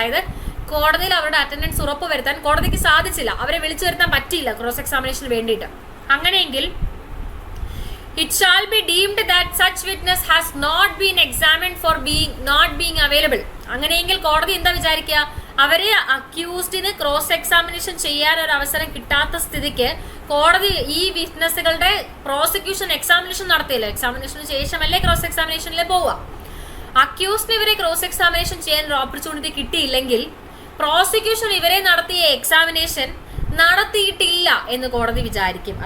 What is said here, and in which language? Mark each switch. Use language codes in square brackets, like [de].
[ml] അതായത് കോടതിയിൽ അവരുടെ അറ്റൻഡൻസ് ഉറപ്പുവരുത്താൻ കോടതിക്ക് സാധിച്ചില്ല, അവരെ വിളിച്ചു വരുത്താൻ പറ്റിയില്ല ക്രോസ് എക്സാമിനേഷന് വേണ്ടിയിട്ട്. അങ്ങനെയെങ്കിൽ [en] it shall be deemed that such witness has not been examined for not being available. [ml] അങ്ങനെയെങ്കിൽ കോടതി എന്താ വിചാരിക്കുക, അവരെ അക്യൂസ്ഡിന് ക്രോസ് എക്സാമിനേഷൻ ചെയ്യാൻ ഒരു അവസരം കിട്ടാത്ത സ്ഥിതിക്ക് കോടതി ഈ വിറ്റ്നസ്സുകളുടെ പ്രോസിക്യൂഷൻ എക്സാമിനേഷൻ നടത്തിയല്ലോ, എക്സാമിനേഷന് ശേഷമല്ലേ ക്രോസ് എക്സാമിനേഷനിൽ പോവുക. അക്യൂസ്ഡിന് ഇവരെ ക്രോസ് എക്സാമിനേഷൻ ചെയ്യാൻ ഒരു ഓപ്പർച്യൂണിറ്റി കിട്ടിയില്ലെങ്കിൽ പ്രോസിക്യൂഷൻ ഇവരെ നടത്തിയ എക്സാമിനേഷൻ നടത്തിയിട്ടില്ല എന്ന് കോടതി വിചാരിക്കും.